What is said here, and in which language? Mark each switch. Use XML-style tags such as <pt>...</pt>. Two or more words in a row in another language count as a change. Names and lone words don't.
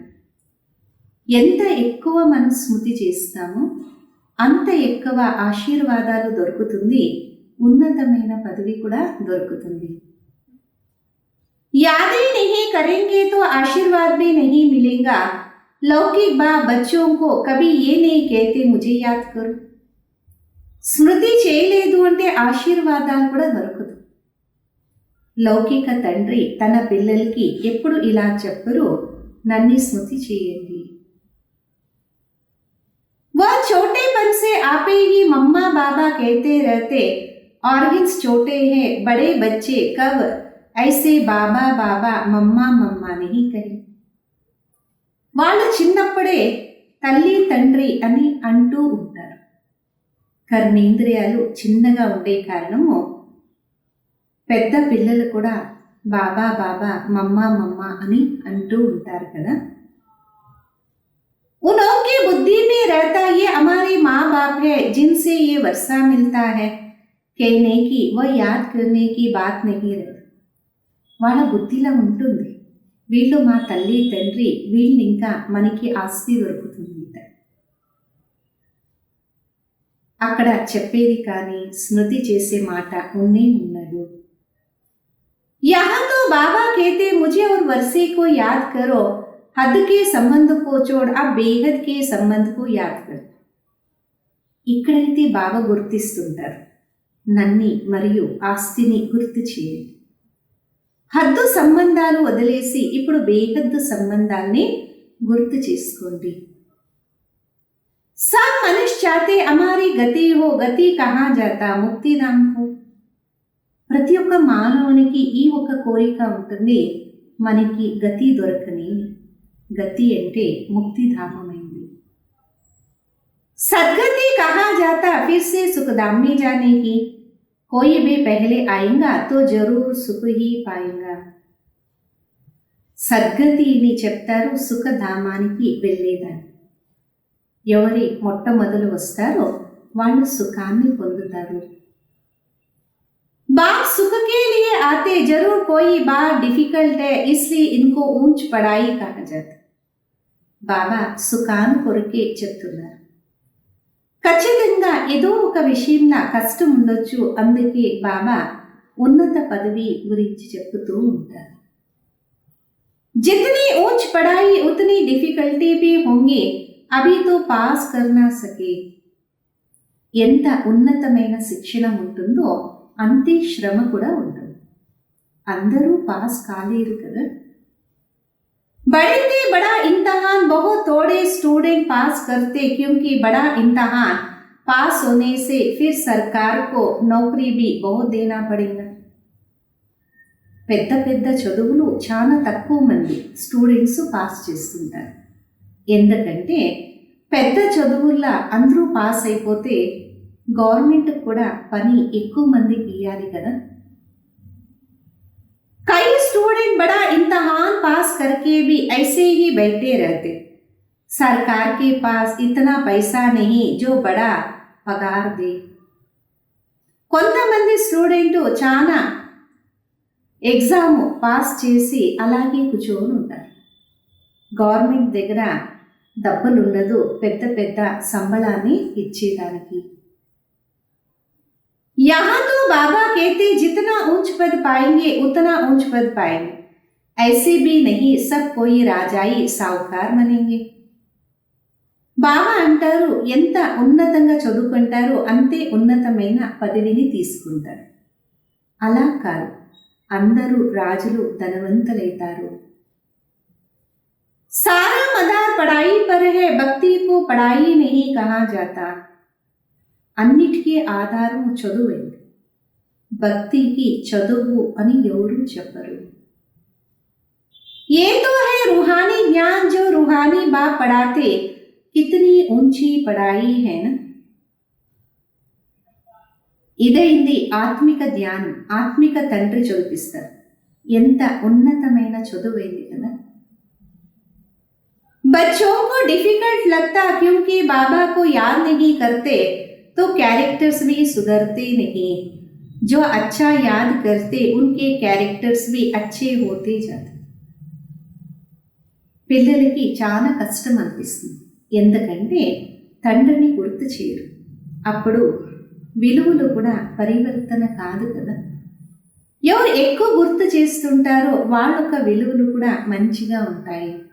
<te>ఎంత ఎక్కువ మనం స్మృతి చేస్తామో అంత ఎక్కువ ఆశీర్వాదాలు దొరుకుతుంది, ఉన్నతమైన పదవి కూడా దొరుకుతుంది.</te> <hi>यादें नहीं करेंगे तो आशीर्वाद भी नहीं मिलेगा. लौकिक बाप बच्चों को कभी ये नहीं कहते मुझे याद करो.</hi> <te>స్మృతి చేయలేదు అంటే ఆశీర్వాదాలు కూడా దొరకదు. లౌకిక తండ్రి తన పిల్లలకి ఎప్పుడు ఇలా చెప్పరు, నన్ను స్మృతి చేయండి.</te> <hi>वह छोटेपन से आपे ही मम्मा बाबा कहते रहते, ऑर्गन्स छोटे हैं, बड़े बच्चे कब ऐसे बाबा बाबा मम्मा मम्मा नहीं कहे.</hi> <te>వాళ్ళు చిన్నప్పుడే తల్లి తండ్రి అని అంటూ ఉంటారు. కర్మేంద్రియాలు చిన్నగా ఉండే కారణము పెద్ద పిల్లలు కూడా బాబా బాబా మమ్మ మమ్మ అని అంటూ ఉంటారు కదా.</te> <hi>उनकी बुद्धि में रहता ये हमारे माँ बाप है जिनसे ये वर्षा मिलता है, कहने की वह याद करने की बात नहीं रहती.</hi> <te>వాళ్ళ బుద్ధిలో ఉంటుంది, వీళ్ళు మా తల్లి తండ్రి, వీళ్ళు ఇంకా మనకి ఆస్తి దొరుకుతుంది అక్కడ చెప్పేది కానీ స్మృతి చేసే మాట ఉన్నే ఉన్నదు.</te> <hi>यहाँ तो बाबा कहते मुझे और वर्षे को याद करो, हद के संबंध को छोड़ अब बेहद के संबंध को याद करो.</hi> <te>ఇక్కడైతే బాబా గుర్తిస్తుంటారు, నన్ని మరియు ఆస్తిని గుర్తు చేయండి. హద్దు సంబంధాలు వదిలేసి ఇప్పుడు బేహద్దు సంబంధాన్ని గుర్తు చేసుకోండి.</te> <hi>सब मनुष्य चाहते हमारी गति हो, गति कहाँ जाता, मुक्तिधाम को.</hi> <te>ప్రతి ఒక్క మానవునికి ఈ ఒక కోరిక ఉంటుంది, మనకి గతి దొరకని. గతి అంటే ముక్తిధామమైంది.</te> <hi>सदगति कहाँ जाता, फिर से सुखधाम में जाने की. कोई भी पहले आएगा तो जरूर सुख ही पाएगा.</hi> <te>సద్గతిని చెప్తారు సుఖధామానికి వెళ్ళేదాన్ని. ఎవరి మొట్టమొదలు వస్తారో వాళ్ళు సుఖాన్ని పొందుతారు.</te> <hi>बाप सुख के लिए आते, जरूर कोई बात डिफिकल्ट है इसलिए इनको ऊंच पढ़ाई कहा जाता.</hi> <te>బాబా సుఖాను కొరకే చెప్తున్నారు. ఖచ్చితంగా ఏదో ఒక విషయంలో కష్టం ఉండొచ్చు, అందుకే బాబా ఉన్నత పదవి గురించి చెప్తూ ఉంటారు.</te> <hi>जितनी ऊंच पढ़ाई उतनी डिफिकल्टी भी होंगी, अभी तो पास करना सके.</hi> <te>ఎంత ఉన్నతమైన శిక్షణ ఉంటుందో అంతే శ్రమ కూడా ఉంటుంది. అందరూ పాస్ కాలేరు కదా.</te> <hi>बड़े से बड़ा इम्तिहान बहुत थोड़े</hi> <en>student pass</en> <hi>करते, क्योंकि बड़ा इम्तिहान पास होने से फिर सरकार को नौकरी भी बहुत देना पड़ेगा.</hi> <te>పెద్ద పెద్ద చదువులు చాలా తక్కువ మంది</te> <en>students pass</en> <te>చేస్తుంటారు. ఎందుకంటే పెద్ద చదువుల్లో అందరూ పాస్ అయిపోతే గవర్నమెంట్కి కూడా పని ఎక్కువ మందికి ఇవ్వాలి కదా.</te> <hi>कई स्टूडेंट बड़ा इम्तहान पास करके भी ऐसे ही बैठे रहते. सरकार के पास इतना पैसा नहीं जो बड़ा पगार दे.</hi> <te>కొంతమంది స్టూడెంట్ చాలా</te> <en>exam pass</en> <te>చేసి అలాగే కూర్చొని ఉంటారు. గవర్నమెంట్ దగ్గర డబ్బులు ఉండదు పెద్ద పెద్ద సంబళాన్ని ఇచ్చేదానికి.</te> <hi>यहाँ तो बाबा कहते जितना ऊंच पद पाएंगे उतना ऊंच पद पाएंगे. ऐसे भी नहीं सब कोई राजाई साहूकार बनेंगे.</hi> <te>బాబా అంటారు ఎంత ఉన్నతంగా చదువుకుంటారో అంతే ఉన్నతమైన పదవిని తీసుకుంటారు. అలా కాదు, అందరూ రాజులు ధనవంతులైతారు.</te> <hi>सारा मदार पढ़ाई पर है, भक्ति को पढ़ाई नहीं कहा जाता.</hi> <te>అన్నిటికీ ఆధారం చదువైంది, భక్తికి చదువు అని ఎవరు చెప్పరు.</te> <hi>ये तो है रूहानी ज्ञान जो रूहानी बाप पढ़ाते, कितनी ऊंची पढ़ाई है ना.</hi> <te>ఇదైంది ఆత్మిక ధ్యానం, ఆత్మిక తండ్రి చదివిస్తారు. ఎంత ఉన్నతమైన చదువైంది కదా.</te> <hi>बच्चों को डिफिकल्ट लगता क्योंकि बाबा को याद नहीं करते तो कैरेक्टर्स भी सुधरते नहीं. जो अच्छा याद करते उनके कैरेक्टर्स भी अच्छे होते जाते.</hi> <te>పిల్లలకి చాలా కష్టం అనిపిస్తుంది, ఎందుకంటే తండ్రిని గుర్తు చేయరు. అప్పుడు విలువలు కూడా పరివర్తన కాదు కదా. ఎవరు ఎక్కువ గుర్తు చేస్తుంటారో వాళ్ళ విలువలు కూడా మంచిగా ఉంటాయి.</te>